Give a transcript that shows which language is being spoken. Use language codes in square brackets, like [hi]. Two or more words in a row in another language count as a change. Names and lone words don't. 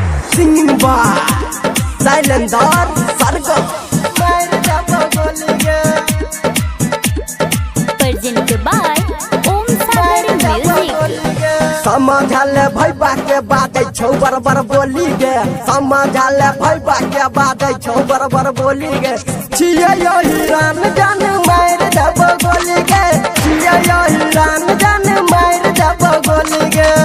[en] Singing by Sailendar Sargam. Presented by Om Sagar Music. [mai] समझले भैया के बात छौ बरबर बोली गे समझले भैया के बात छौ बरबर बोली गे छिये यो हिरान जान मार देब गोली गे छिये यो हिरान जान मार देब गोली गे